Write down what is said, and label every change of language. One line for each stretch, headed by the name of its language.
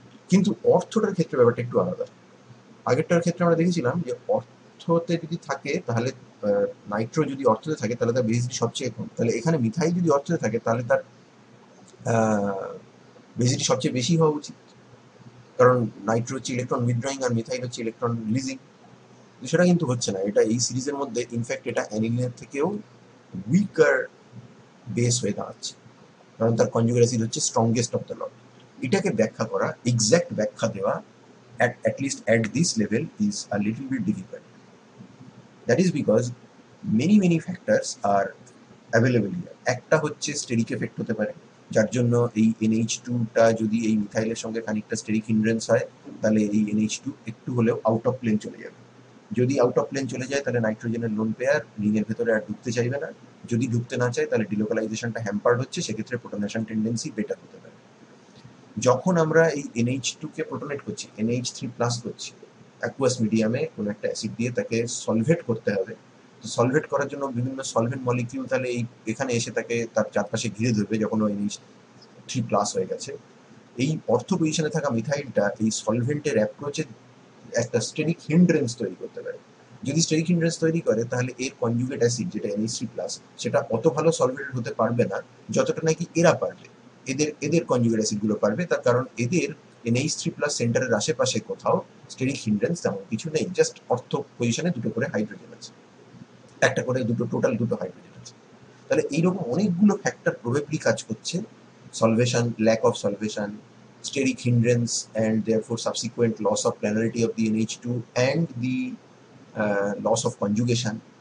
Bangla: কিন্তু অর্থটার ক্ষেত্রে ব্যাপারটা একটু আলাদা। আগেরটার ক্ষেত্রে আমরা দেখেছিলাম যে অর্থতে যদি থাকে তাহলে নাইট্রো যদি অর্থতে থাকে তাহলে তার বেসিটি সবচেয়ে কম, তাহলে এখানে মিথাইল যদি অর্থতে থাকে তাহলে তার বেসিটি সবচেয়ে বেশি হওয়া উচিত, কারণ নাইট্রো হচ্ছে ইলেকট্রন উইথড্রয়িং আর মিথাইল হচ্ছে ইলেকট্রন রিলিজিং। সেটা কিন্তু হচ্ছে না, এটা এই সিরিজের মধ্যে ইনফ্যাক্ট এটা অ্যানিলিনের থেকেও উইকার বেস হয়ে দাঁড়াচ্ছে, কারণ তার কনজুগেট অ্যাসিড হচ্ছে
English: Strongest of the lot.
Bangla: এটাকে ব্যাখ্যা করা, এক্স্যাক্ট ব্যাখ্যা দেওয়া
English: at least at this level is a little bit difficult. That is because many factors are available here.
Bangla: একটা হচ্ছে স্টেরিক এফেক্ট হতে পারে, যার জন্য এই NH2টা যদি এই মিথাইলের সঙ্গে খানিকটা স্টেরিক হিন্ড্রেন্স হয় তাহলে এই NH2 একটু হলেও আউট অফ প্লেন চলে যাবে। যদি আউট অফ প্লেন চলে যায় তাহলে নাইট্রোজেনের লোন পেয়ার রিংয়ের ভেতরে আর ঢুকতে চাইবে না, যদি ঢুকতে না চায় তাহলে ডিলোকালাইজেশনটা হ্যাম্পার্ড হচ্ছে, সেক্ষেত্রে প্রোটনেশন টেন্ডেন্সি বেটার হতে পারে। যখন আমরা এই NH2 কে প্রোটনেট করছি, NH3+ করছি, অ্যাকুয়াস মিডিয়ামে কোনো একটা অ্যাসিড দিয়ে তাকে সলভেট করতে হবে। তো সলভেট করার জন্য বিভিন্ন সলভেন্ট মলিকিউল তাহলে এই এখানে এসে তাকে তার চারপাশে ঘিরে ধরবে যখন ও NH3+ হয়ে গেছে। এই অর্থ পজিশনে থাকা মিথাইলটা এই সলভেন্টের অ্যাপ্রোচে একটা স্টেরিক হিন্ড্রেন্স তৈরি করতে পারে। যদি স্টেরিক হিন্ড্রেন্স তৈরি করে তাহলে এর কনজুগেট অ্যাসিড যেটা NH3+, সেটা অত ভালো সলভেটেড হতে পারবে না যতটা নাকি এরা পারবে, এদের কনজুগেট অ্যাসিডগুলো পারবে। তার কারণ এদের NH3+ সেন্টারের আশেপাশে কোথাও স্টেরিক হিন্ড্রেন্স তেমন কিছু নেই, জাস্ট অর্থ পজিশনে দুটো করে হাইড্রোজেন আছে, একটা করে টোটাল দুটো হাইড্রোজেন আছে। তাহলে এইরকম অনেকগুলো ফ্যাক্টর প্রবেবলি কাজ করছে, সলভেশন, lack of সলভেশন,
English: steric hindrance, and therefore subsequent loss of planarity of the NH2 and the loss of conjugation.